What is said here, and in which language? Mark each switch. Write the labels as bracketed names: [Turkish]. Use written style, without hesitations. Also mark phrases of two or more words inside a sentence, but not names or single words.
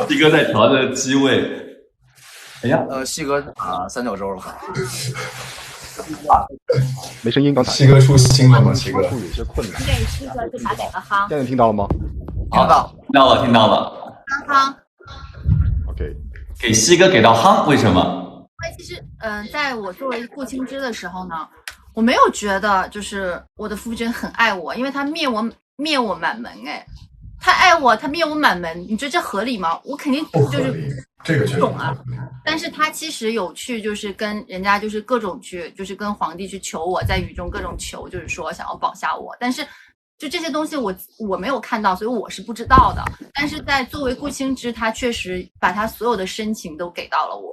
[Chinese] 西哥在調着機位。哎呀，西哥三角洲了，沒聲音，剛才西哥出新了嗎？西哥有些困難。給西哥就打給個夯，現在聽到了嗎？聽到了。夯 OK，給西哥給到夯，為什麼？因為其實，在我作為顧青之的時候呢，我沒有覺得就是我的夫君很愛我，因為他滅我滿門哎，他愛我，他滅我滿門，你覺得這合理嗎？我肯定就是這個確實懂啊。但是他其實有去就是跟人家就是各種去就是跟皇帝去求我，在雨中各種求，就是說想要保下我，但是就這些東西我沒有看到，所以我是不知道的。但是在作為顧青之，他確實把他所有的深情都給到了我。